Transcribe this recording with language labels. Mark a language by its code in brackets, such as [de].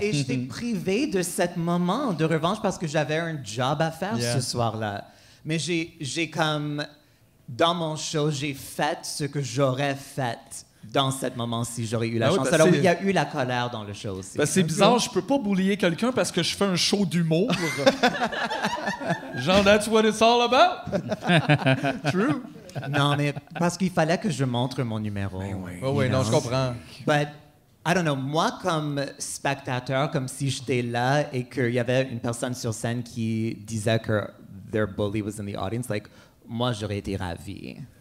[fr] Et j'étais privé de ce moment de revanche parce que j'avais un job à faire ce soir-là. Mais j'ai comme... Dans mon show, j'ai fait ce que j'aurais fait dans ce moment-ci, j'aurais eu la chance. Alors, il y a eu la colère dans le show aussi. C'est bizarre, je peux pas boulier quelqu'un parce que je fais un show d'humour. [en] Genre, that's what it's all about. True. [fr] Non, mais parce qu'il fallait que je montre mon numéro. Oui, non, je comprends. [en] But, I don't know, [fr] moi, comme spectateur, comme si j'étais là et qu'il y avait une personne sur scène qui disait que [en] their bully was in the audience, [fr] moi, j'aurais été ravi.